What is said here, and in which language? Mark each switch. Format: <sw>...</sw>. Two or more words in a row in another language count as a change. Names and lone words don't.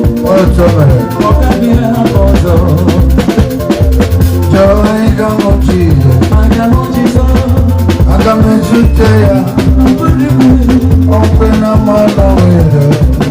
<ig>Otu o mere.</ig> <en>Joy, come on, Jesus.</en> <ig>Aga m ezute ya.</ig> <en>Open up my door.</en>